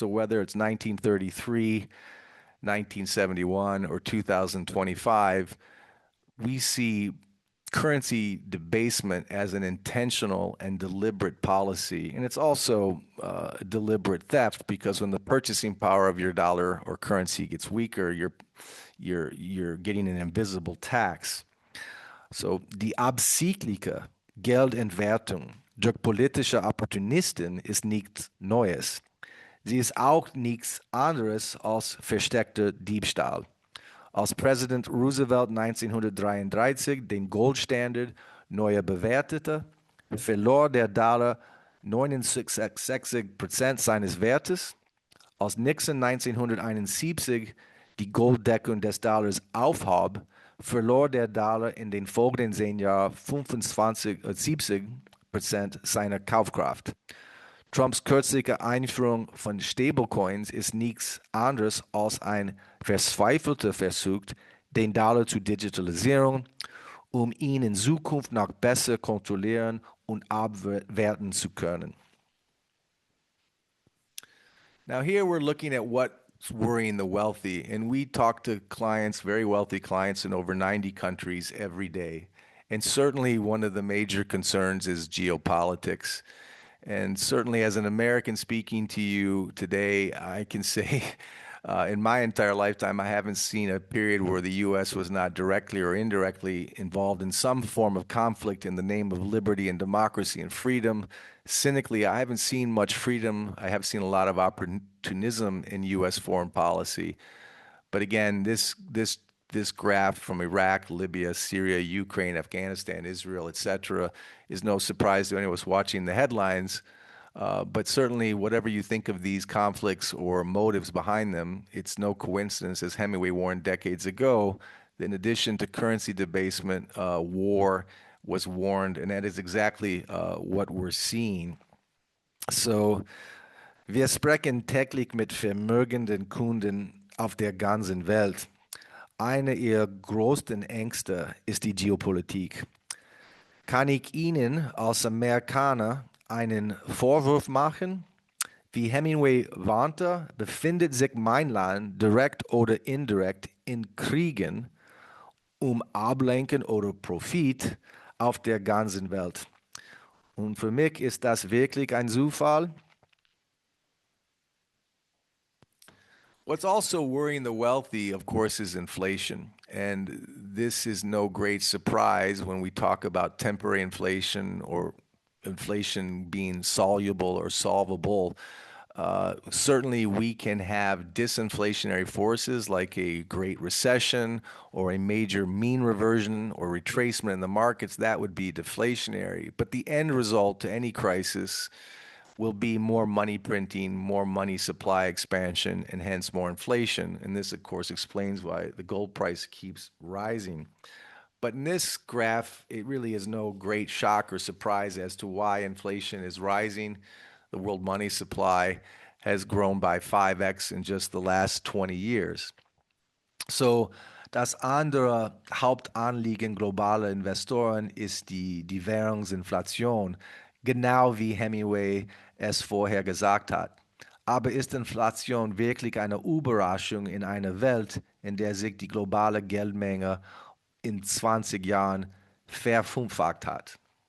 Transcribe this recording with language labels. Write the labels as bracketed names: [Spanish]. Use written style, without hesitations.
[English] So whether it's 1933, 1971, or 2025, we see currency debasement as an intentional and deliberate policy. And it's also deliberate theft, because when the purchasing power of your dollar or currency gets weaker, you're getting an invisible tax. [German] So die absichtliche Geldentwertung durch politische Opportunisten ist nichts Neues. Sie ist auch nichts anderes als versteckter Diebstahl. Als Präsident Roosevelt 1933 den Goldstandard neu bewertete, verlor der Dollar 69% seines Wertes. Als Nixon 1971 die Golddeckung des Dollars aufhob, verlor der Dollar in den folgenden 10 Jahren 70% seiner Kaufkraft. Trumps kürzliche Einführung von Stablecoins ist nichts anderes als ein verzweifelter Versuch, den Dollar zu digitalisieren, ihn in Zukunft noch besser kontrollieren und abwerten zu können. [English] Now, here we're looking at what's worrying the wealthy, and we talk to clients, very wealthy clients in over 90 countries every day. And certainly one of the major concerns is geopolitics. And certainly, as an American speaking to you today, I can say in my entire lifetime, I haven't seen a period where the U.S. was not directly or indirectly involved in some form of conflict in the name of liberty and democracy and freedom. Cynically, I haven't seen much freedom. I have seen a lot of opportunism in U.S. foreign policy. But again, this graph from Iraq, Libya, Syria, Ukraine, Afghanistan, Israel, etc., is no surprise to anyone who's watching the headlines. But certainly, whatever you think of these conflicts or motives behind them, it's no coincidence, as Hemingway warned decades ago, that in addition to currency debasement, war was warned, and that is exactly what we're seeing. [German] So, wir sprechen täglich mit vermögenden Kunden auf der ganzen Welt. Eine ihrer größten Ängste ist die Geopolitik. Kann ich Ihnen als Amerikaner einen Vorwurf machen? Wie Hemingway warnte, befindet sich mein Land direkt oder indirekt in Kriegen Ablenken oder Profit auf der ganzen Welt. Und für mich ist das wirklich ein Zufall. [English] What's also worrying the wealthy, of course, is inflation. And this is no great surprise when we talk about temporary inflation or inflation being soluble or solvable. Certainly, we can have disinflationary forces like a great recession or a major mean reversion or retracement in the markets. That would be deflationary. But the end result to any crisis will be more money printing, more money supply expansion, and hence more inflation. And this, of course, explains why the gold price keeps rising. But in this graph, it really is no great shock or surprise as to why inflation is rising. The world money supply has grown by 5x in just the last 20 years. [German] So, das andere Hauptanliegen globaler Investoren ist die Währungsinflation, genau wie Hemingway es vorher gesagt hat. Aber ist Inflation wirklich eine Überraschung in einer Welt, in der sich die globale Geldmenge in 20 Jahren verfünffacht hat?